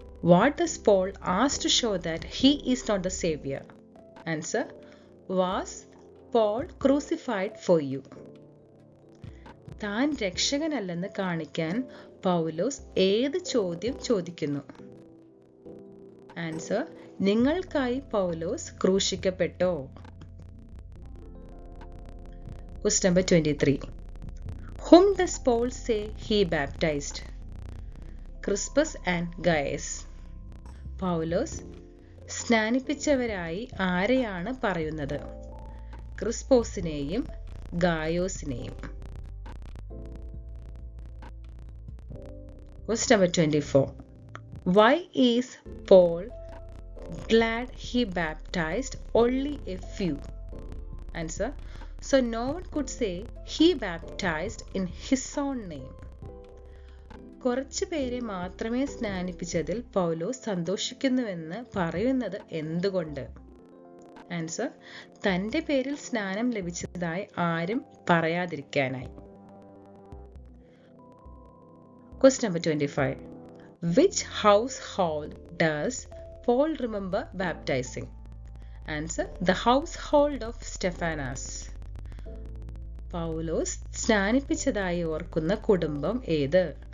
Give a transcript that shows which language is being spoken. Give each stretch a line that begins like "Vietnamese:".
English: What does Paul ask to show that he is not the Savior? Answer: Was Paul crucified for you?
Malayalam: താൻ രക്ഷകനല്ലെന്ന് കാണിക്കാൻ പൗലോസ് ഏത് ചോദ്യം ചോദിക്കുന്നു? Answer: നിങ്ങൾക്കായി പൗലോസ് ക്രൂശിക്കപ്പെട്ടോ?
English: Question number 23. Whom does Paul say he baptized? Crispus and Gaius.
Malayalam: പൗലോസ് സ്നാനിപ്പിച്ചവരായി ആരെയാണ് പറയുന്നത്? ക്രിസ്പോസിനെയും ഗായോസിനെയും.
English: Question number 24. Why is Paul glad he baptized only a few? Answer: so no one could say he baptized in his own name.
Malayalam: കുറച്ചു പേരെ മാത്രമേ സ്നാനിപ്പിച്ചതിൽ പൗലോസ് സന്തോഷിക്കുന്നുവെന്ന് പറയുന്നത് എന്തുകൊണ്ട്? Answer: തന്റെ പേരിൽ സ്നാനം ലഭിച്ചതായി ആരും പറയാതിരിക്കാനായി.
English: Question number 25. Which household does Paul remember baptizing? Answer: the household of Stephanas.
Malayalam: പൗലോസ് സ്നാനിപ്പിച്ചതായി ഓർക്കുന്ന കുടുംബം ഏത്?